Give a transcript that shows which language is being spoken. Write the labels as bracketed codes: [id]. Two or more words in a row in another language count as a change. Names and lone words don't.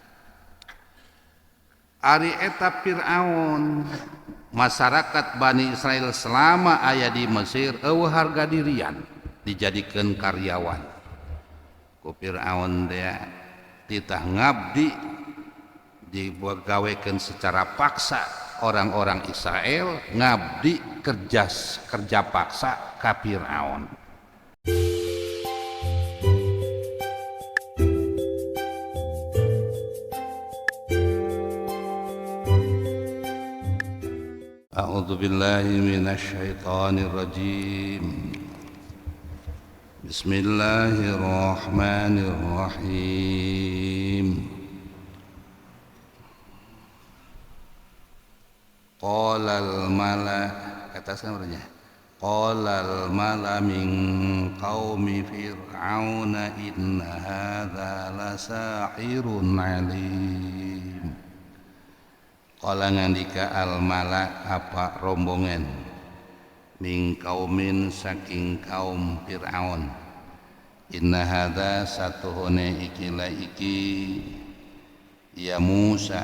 [su] Ari eta Fir'aun masyarakat Bani Israel selama aya di Mesir eueuh harga dirian dijadikeun karyawan ku Fir'aun teh titah ngabdi digawekeun [id] secara paksa orang-orang Israel [su] ngabdi [id] kerja paksa [su] ka Fir'aun. [ar] أعوذ بالله من الشيطان الرجيم. بسم الله الرحمن الرحيم. قال الملأ [id] kata sebenarnya [ar] قال الملأ من قوم فرعون إن هذا لساحر عليم. [jv] Qala ngandika [ar] الملأ [jv] apa rombongan [ar] من قوم [jv] saking kaum Fir'aun [ar] إن هذا [jv] satuhune iki [ar] يا موسى